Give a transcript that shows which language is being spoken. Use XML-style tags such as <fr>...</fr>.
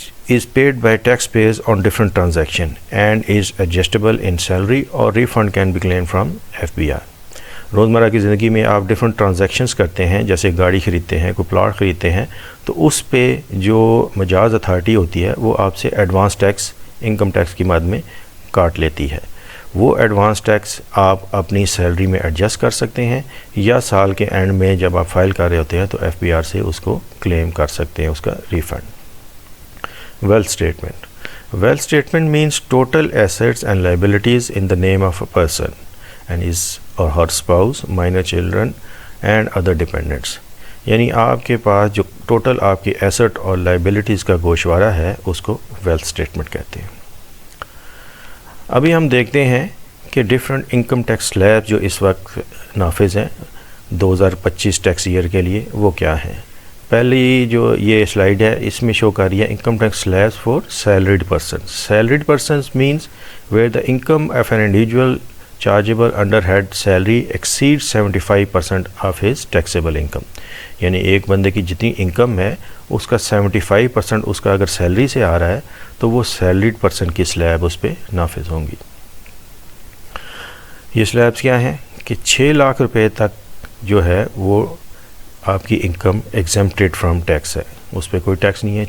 <en>is paid by taxpayers on different transaction and is adjustable in salary or refund can be claimed from FBR.</en> <ur>روزمرہ کی زندگی میں آپ different transactions کرتے ہیں، جیسے گاڑی خریدتے ہیں، کوئی پلاٹ خریدتے ہیں، تو اس پہ جو مجاز اتھارٹی ہوتی ہے وہ آپ سے ایڈوانس ٹیکس انکم ٹیکس کی مد میں کاٹ لیتی ہے. وہ ایڈوانس ٹیکس آپ اپنی سیلری میں ایڈجسٹ کر سکتے ہیں یا سال کے اینڈ میں جب آپ فائل کر رہے ہوتے ہیں تو FBR سے اس کو کلیم کر سکتے ہیں، اس کا refund.</ur> <en>Wealth statement. Wealth statement means total assets and liabilities in the name of a person and his or her spouse, minor children and other dependents.</en> <ur>یعنی آپ کے پاس جو ٹوٹل آپ کی ایسٹ اور لائبلٹیز کا گوشوارہ ہے اس کو ویلتھ اسٹیٹمنٹ کہتے ہیں. ابھی ہم دیکھتے ہیں کہ ڈفرینٹ انکم ٹیکس سلیب جو اس وقت نافذ ہیں 2025 ٹیکس ایئر کے لیے وہ کیا ہیں. پہلی جو یہ سلائیڈ ہے اس میں شو کر رہی ہے</ur> <en>Income tax slabs for salaried persons. Salaried persons means where the income of an individual chargeable under head salary exceed 75% of his taxable income.</en> <ur>یعنی ایک بندے کی جتنی انکم ہے اس کا 75% اس کا اگر سیلری سے آ رہا ہے تو وہ سیلریڈ پرسن کی سلیب اس پہ نافذ ہوں گی. یہ سلیبس کیا ہیں کہ 6 لاکھ روپے تک جو ہے وہ آپ کی انکم</ur> <en>exempted from tax</en> <ur>ہے، اس پہ کوئی ٹیکس نہیں ہے.</ur>